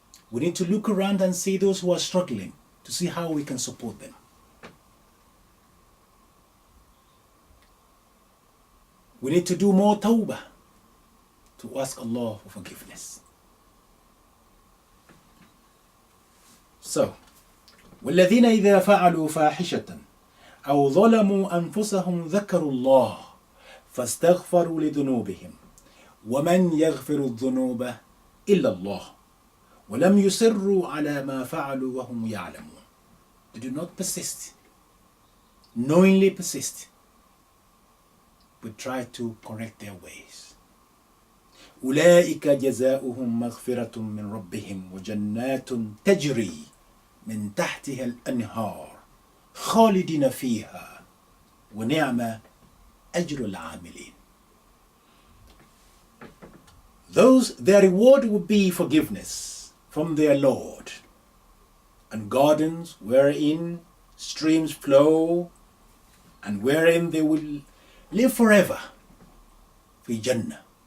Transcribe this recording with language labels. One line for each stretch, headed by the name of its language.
English: We need to look around and see those who are struggling to see how we can support them. We need to do more tawbah to ask Allah for forgiveness. So,
Arabic: والذين إذا فعلوا فاحشة أو ظلموا أنفسهم ذكروا الله فاستغفروا لذنوبهم ومن يغفر الذنوب إلا الله ولم يصروا على ما فعلوا وهم يعلمون.
English: They do not persist, knowingly persist, but try to correct their ways.
Arabic: أولئك جزاؤهم مغفرة من ربهم وجنات تجري من تحتها الأنهار خالدين فيها ونعم أجر العاملين.
English: Their reward will be forgiveness from their Lord, and gardens wherein streams flow, and wherein they will live forever.
Arabic: في
English: Jannah.